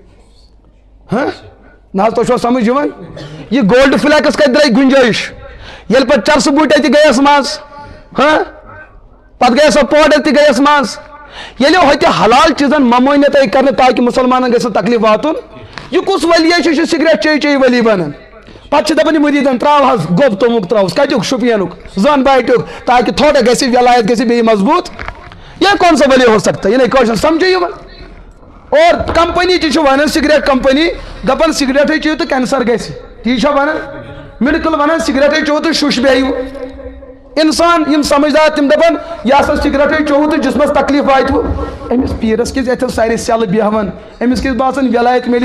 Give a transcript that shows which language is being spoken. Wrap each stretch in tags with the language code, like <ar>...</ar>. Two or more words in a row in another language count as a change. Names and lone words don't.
<ks>نہ حظ تۄہہِ چھوا سمجھ یِوان یہِ گولڈ فلیکس کتہِ درٛاے گُنجٲیش ییٚلہِ پتہٕ چرسہٕ بوٗٹۍ تہِ گٔیس منٛز پتہٕ گٔیس سۄ پوڈر تہِ گٔیس منٛز ییٚلہِ ہوٚتہِ حلال چیٖزن ممٲنیت آیہِ کرنہٕ تاکہِ مُسلمانن گژھِ نہٕ تکلیٖف واتُن یہِ کُس ؤلیہ چھُ یہِ چھُ سگریٹ چے ؤلی بنان پتہٕ چھِ دپان یہِ مُریٖدن تراو حظ گوٚب توٚمُک تراوُس کتیُک شُپینُک زن باٹیُک تاکہِ تھوڑا گژھِ ولایت گژھِ بیٚیہِ مضبوٗط</ks> <ur>یہ کون سا ولی ہو سکتا ہے یہ نہیں</ur> <ks>کٲشُر سمجھے یِوان اور کمپنی تہِ چھِ ونان سگریٹ کمپنی دپان سگریٹے چیٚیِو تہٕ کینسر گژھِ تی چھا ونان میڈکل ونان سگریٹے چیٚیِو تہٕ شُش بیہِو انسان یم سمجھدار تم دپان یہ ہسا سگریٹے چیٚیِو تہٕ جسمس تکلیٖف واتوٕ أمِس پیٖرس کیٛازِ اتھٮ۪ن سارے سیلہٕ بیہوان أمِس کیٛازِ باسان ولایت میلہِ</ks>